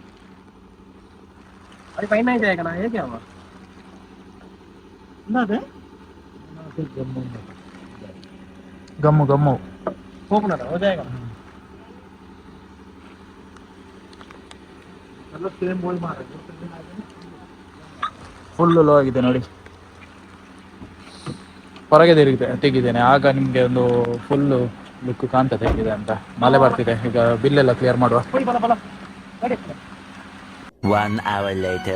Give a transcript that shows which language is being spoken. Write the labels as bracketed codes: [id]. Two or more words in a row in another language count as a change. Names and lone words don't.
[hi] अरे भाई नहीं जाएगा ना, ये क्या हुआ ना दे गम्मू गम्मू ठोकना था, हो जाएगा। मतलब [en] same ball [hi] मार रहे [en] full low [kn] ಆಗಿದೆ ನೋಡಿ. ಹೊರಗೆ ತೆಗಿದ್ದೇನೆ, ಆಗ ನಿಮಗೆ ಒಂದು [en] full look [kn] ಕಾಣ್ತದೆ ಹೇಗಿದೆ ಅಂತ. ಮಳೆ ಬರ್ತಿದೆ. ಈಗ ಬಿಲ್ಲೆಲ್ಲ ಕ್ಲಿಯರ್ ಮಾಡುವ. [en] 1 hour later.